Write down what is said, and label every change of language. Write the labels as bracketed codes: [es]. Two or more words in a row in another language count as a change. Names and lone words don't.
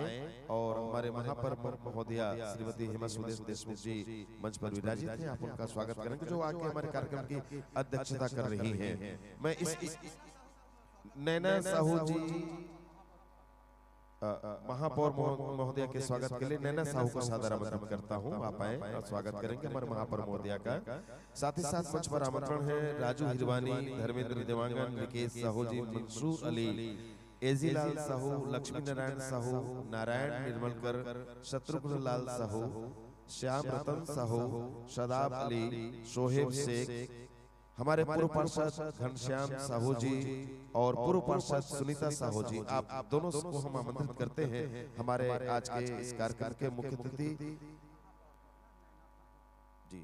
[hi] और हमारे महापौर महोदया श्रीमती हेमा सुदेश देशमुख जी मंच पर विराजित हैं, आप उनका स्वागत करेंगे जो आके हमारे कार्यक्रम की अध्यक्षता कर रही हैं। मैं इस नैना साहू जी महापौर महोदया के स्वागत के लिए नैना साहू को सादर आमंत्रित करता हूं, आप आए और स्वागत करेंगे हमारे महापौर महोदया का। साथ ही साथ मंच पर आमंत्रण है राजू हिरवानी, धर्मेंद्र देवांगन, निकेश साहू जी, मंसूर अली, एजीलाल साहू, लक्ष्मी नारायण साहू, नारायण निर्मलकर, शत्रुघ्न लाल साहू, श्याम रतन साहू, शदाब अली, शोहेब शेख, हमारे पूर्व पार्षद घनश्याम साहू जी और पूर्व पार्षद सुनीता साहू जी। आप दोनों को हम आमंत्रित करते हैं हमारे आज के इस कार्यक्रम के मुख्य अतिथि जी।